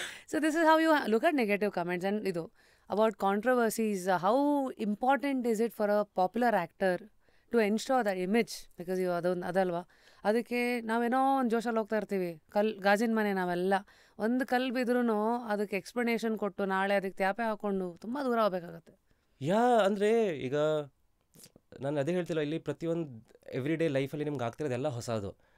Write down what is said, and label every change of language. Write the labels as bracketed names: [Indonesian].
[English] So this is how you look at negative comments. And ಇದು about controversies. How important is it for a popular actor to ensure that image? Because you [Kannada] ಅದಲ್ವಾ, ಅದಕ್ಕೆ ನಾವೇನೋ ಒಂದು ಜೋಶಲ್ಲಿ ಹೋಗ್ತಾ ಇರ್ತೀವಿ, ಗಾಜಿನ ಮನೆ ನಾವೆಲ್ಲ, ಒಂದು ಕಲ್ಲು ಬಿದ್ರೂ ಅದಕ್ಕೆ ಎಕ್ಸ್ಪ್ಲನೇಷನ್ ಕೊಟ್ಟು ನಾಳೆ ಅದಕ್ಕೆ ತ್ಯಾಪೆ ಹಾಕ್ಕೊಂಡು ತುಂಬ ದೂರ ಹೋಗ್ಬೇಕಾಗತ್ತೆ. ಅಂದರೆ ಈಗ ನಾನು ಅದೇ ಹೇಳ್ತಿಲ್ಲ, ಇಲ್ಲಿ ಪ್ರತಿಯೊಂದು ಎವ್ರಿ ಡೇ ಲೈಫಲ್ಲಿ ನಿಮ್ಗೆ ಆಗ್ತಿರೋದೆಲ್ಲ ಹೊಸದು.